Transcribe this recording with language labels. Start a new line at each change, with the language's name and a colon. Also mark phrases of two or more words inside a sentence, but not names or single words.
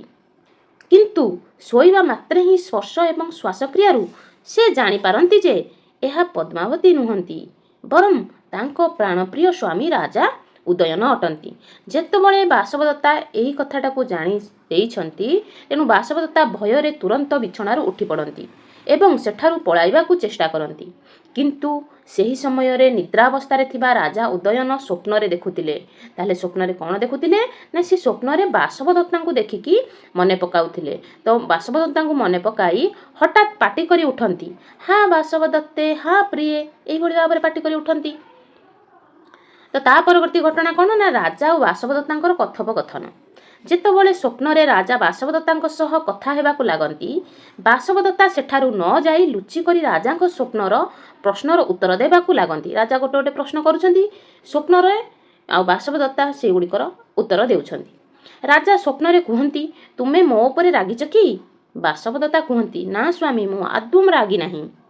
Odia: କିନ୍ତୁ ଶୋଇବା ମାତ୍ରେ ହି ସ୍ପର୍ଶ ଏବଂ ଶ୍ୱାସକ୍ରିୟାରୁ ସେ ଜାଣି ପାରନ୍ତି ଯେ ଏହା ପଦ୍ମାବତୀ ନୁହନ୍ତି ବରଂ ତାଙ୍କ ପ୍ରାଣପ୍ରିୟ ସ୍ୱାମୀ ରାଜା ଉଦୟନ ଅଟନ୍ତି। ଯେତେବେଳେ ବାସବଦତ୍ତା ଏହି କଥାଟା କୁ ଜାଣି ଦେଇଛନ୍ତି ତେଣୁ ବାସବଦତ୍ତା ଭୟରେ ତୁରନ୍ତ ବିଛଣାରୁ ଉଠି ପଡ଼ନ୍ତି ଏବଂ ସେଠାରୁ ପଳାଇବାକୁ ଚେଷ୍ଟା କରନ୍ତି। କିନ୍ତୁ ସେହି ସମୟ ରେ ନିଦ୍ରାବସ୍ଥା ଥିବା ରାଜା ଉଦୟନ ସ୍ୱପ୍ନ ରେ ଦେଖୁଥିଲେ। ତାହେଲେ ସ୍ୱପ୍ନ ରେ କଣ ଦେଖୁଥିଲେ ନା ସେ ସ୍ୱପ୍ନ ରେ ବାସବଦତ୍ତା କୁ ଦେଖିକି ମନେ ପକାଉଥିଲେ। ତ ବାସବଦତ୍ତା କୁ ମନେ ପକାଇ ହଠାତ୍ ପାଟି କରି ଉଠନ୍ତି। ହା ବାସବଦତ୍ତେ ହା ପ୍ରିୟ ଏହି ଭଳି ଭାବରେ ପାଟି କରି ଉଠନ୍ତି। ତ ତା ପରବର୍ତ୍ତୀ ଘଟଣା କଣ ନା ରାଜା ଓ ବାସବଦତ୍ତାଙ୍କର କଥୋପକଥନ। ଯେତେବେଳେ ସ୍ୱପ୍ନ ରେ ରାଜା ବାସବଦତ୍ତାଙ୍କ ସହ କଥା ହେବାକୁ ଲାଗନ୍ତି ବାସବଦତ୍ତା ସେଠାରୁ ନ ଯାଇ ଲୁଚି କରି ରାଜାଙ୍କ ସ୍ୱପ୍ନର ପ୍ରଶ୍ନର ଉତ୍ତର ଦେବାକୁ ଲାଗନ୍ତି। ରାଜା ଗୋଟେ ଗୋଟେ ପ୍ରଶ୍ନ କରୁଛନ୍ତି ସ୍ୱପ୍ନ ରେ ଆ ବାସବଦତ୍ତା ସେ ଗୁଡ଼ିକର ଉତ୍ତର ଦେଉଛନ୍ତି। ରାଜା ସ୍ୱପ୍ନ ରେ କହନ୍ତି ତୁମେ ମୋ ଉପର ରାଗିଛ କି? ବାସବଦତ୍ତା କହନ୍ତି ନା ସ୍ୱାମୀ ମୁଁ ଆଦୌ ରାଗି ନାହିଁ।